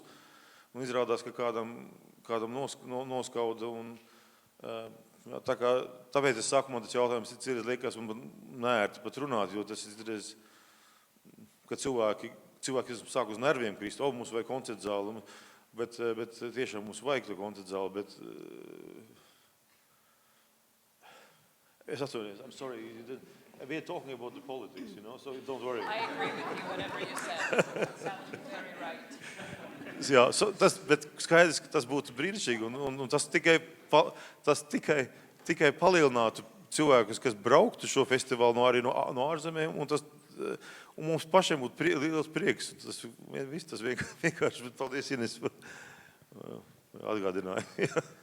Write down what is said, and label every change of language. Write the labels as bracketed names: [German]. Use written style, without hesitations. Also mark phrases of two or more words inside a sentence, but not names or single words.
[Latvian] Un izrādās, ka kādam noskauda, un tāpēc es saku, man tas jautājums ir liekas, man neērti pat runāt, jo tas ir, kad cilvēki sāk uz nerviem krist, mums vajag koncertu zāli, bet tiešām mums vajag to koncertu zāli, bet es atceros, [English] I'm sorry, we're talking about the politics, so don't worry. I agree with you, whatever you said. Sounds very right. [Latvian] Jā, bet skaidrs, ka tas būtu brīnišķīgi, un tas tikai palielinātu cilvēkus, kas brauktu šo festivālu arī no ārzemēm, un mums pašiem būtu liels prieks. Tas vienkārši, paldies, Ines, atgādināja.